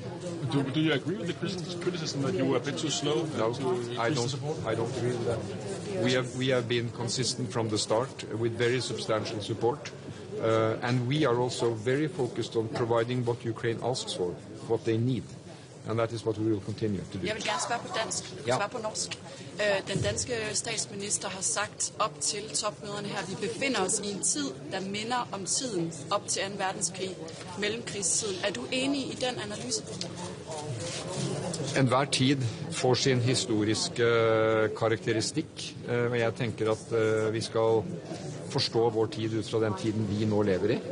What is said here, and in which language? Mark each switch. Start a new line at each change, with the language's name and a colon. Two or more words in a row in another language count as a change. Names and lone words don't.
English: Do you agree with the criticism that you were a bit too slow? No, I don't agree with that. We have been consistent from the start with very substantial support. And we are also very focused on providing what Ukraine asks for, what they need. And that is what we will continue to do.
Danish: Jeg vil gerne spørge på dansk, svare på norsk. Den danske statsminister har sagt op til topmøderne her, vi befinder os i en tid, der minder om tiden op til 2. verdenskrig, mellemkrigstiden. Er du enig i den analyse?
Norwegian: Enhver tid får sin historiske karakteristikk, og jeg tenker at vi skal forstå vår tid ut fra den tiden vi nå lever i.